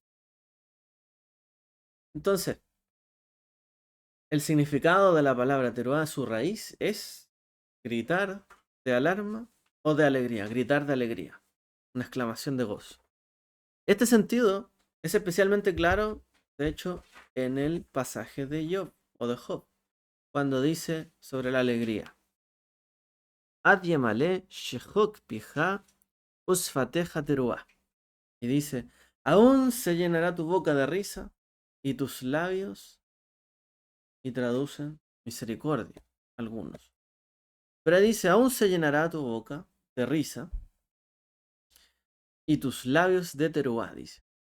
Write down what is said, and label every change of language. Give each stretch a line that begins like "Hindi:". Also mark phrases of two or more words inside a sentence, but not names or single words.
Spanish: Entonces, el significado de la palabra teruá, su raíz, es gritar de alarma o de alegría, gritar de alegría, una exclamación de gozo. Este sentido es especialmente claro, de hecho, en el pasaje de Job o de Job, cuando dice sobre la alegría.
Hebrew: עד ימלא שחוק פיך ושפתיך תרועה.
Spanish: Y dice, aún se llenará tu boca de risa y tus labios, y traducen misericordia, algunos. Pero dice, aún se llenará tu boca de risa y tus labios de teruá, dice.